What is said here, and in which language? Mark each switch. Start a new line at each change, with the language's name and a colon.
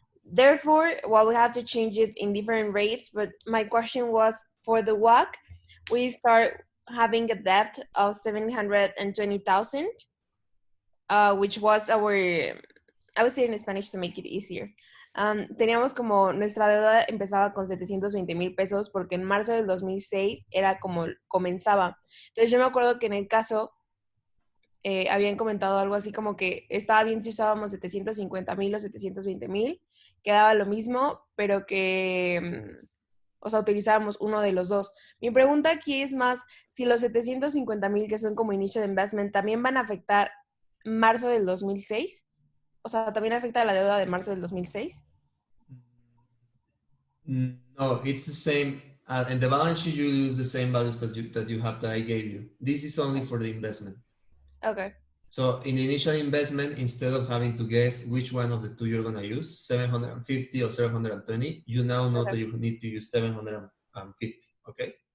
English: Therefore, well, we have to change it in different rates. But my question was for the WACC, we start having a debt of 720,000, which was our, I would say in Spanish to make it easier.
Spanish: Teníamos como, nuestra deuda empezaba con 720,000 pesos porque en marzo del 2006 era como comenzaba. Entonces yo me acuerdo que en el caso habían comentado algo así como que estaba bien si usábamos 750,000 o 720,000, quedaba lo mismo, pero que, o sea, utilizáramos uno de los dos. Mi pregunta aquí es más, si los 750,000 que son como initial investment también van a afectar marzo del 2006, o sea, también afecta la deuda de marzo del 2006.
English: No, it's the same. In the balance sheet, you use the same values that you have that I gave you. This is only for the investment. Okay. So in the initial investment, instead of having to guess which one of the two you're going to use, 750 or 720, you now know that you need to use 750, okay?